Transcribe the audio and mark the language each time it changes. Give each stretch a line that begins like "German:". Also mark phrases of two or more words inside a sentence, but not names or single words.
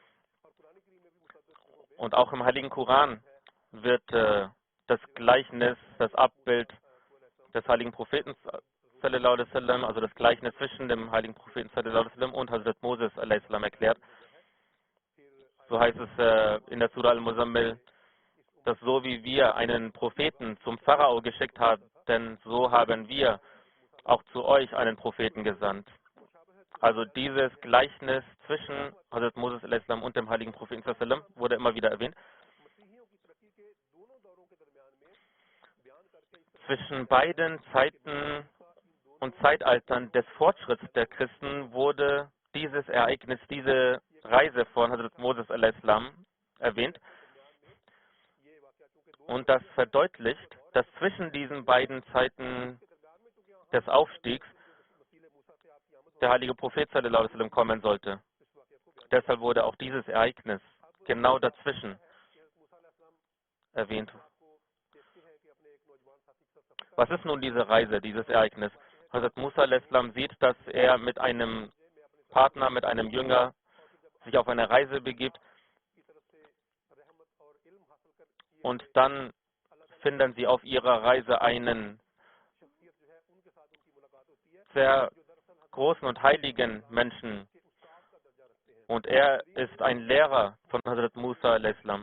German: Und auch im Heiligen Koran wird das Gleichnis, das Abbild des heiligen Propheten
Arabic: صلى الله عليه وسلم,
German: also das Gleichnis zwischen dem heiligen Propheten
Arabic: صلى الله عليه وسلم
German: und Hazrat Moses
Arabic: عليه السلام
German: erklärt. So heißt es in der Surah Al-Muzammil, dass so wie wir einen Propheten zum Pharao geschickt haben, denn so haben wir auch zu euch einen Propheten gesandt. Also dieses Gleichnis zwischen Hazrat Moses
Arabic: عليه السلام
German: und dem heiligen Propheten
Arabic: صلى الله عليه وسلم
German: wurde immer wieder erwähnt. Zwischen beiden Zeiten und Zeitaltern des Fortschritts der Christen wurde dieses Ereignis, diese Reise von Hazrat Moses al-Islam erwähnt. Und das verdeutlicht, dass zwischen diesen beiden Zeiten des Aufstiegs der heilige Prophet
Arabic: صلى الله عليه وسلم
German: kommen sollte. Deshalb wurde auch dieses Ereignis genau dazwischen erwähnt. Was ist nun diese Reise, dieses Ereignis? Hazrat Musa al-Islam sieht, dass er mit einem Partner, mit einem Jünger sich auf eine Reise begibt und dann finden sie auf ihrer Reise einen sehr großen und heiligen Menschen und er ist ein Lehrer von Hazrat Musa al-Islam.